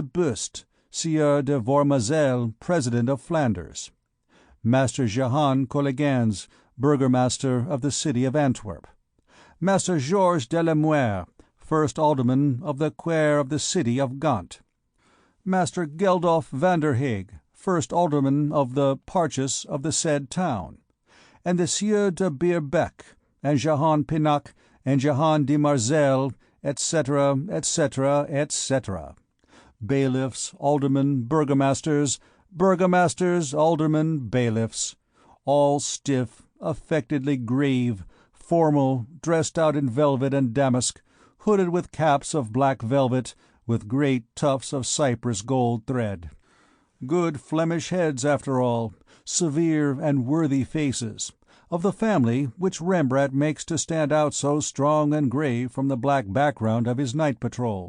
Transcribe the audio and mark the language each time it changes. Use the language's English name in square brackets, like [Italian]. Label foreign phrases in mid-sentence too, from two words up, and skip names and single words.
[English] Buste, Sieur de Vormazel, President of Flanders; Master Jehan Collegans, Burgomaster of the city of Antwerp; Master Georges de la Muire, First Alderman of the Quaire of the city of Gand; Master Geldof van der Heeg, First Alderman of the Parchis of the said town; and the Sieur de Beerbeck, and Jehan Pinnock, and Jehan de Marzel, etc., etc., etc. Bailiffs, aldermen, burgomasters, aldermen, bailiffs, all stiff, affectedly grave, formal, dressed out in velvet and damask, hooded with caps of black velvet, with great tufts of cypress gold thread. Good Flemish heads, after all, severe and worthy faces, of the family which Rembrandt makes to stand out so strong and grave from the black background of his night patrol.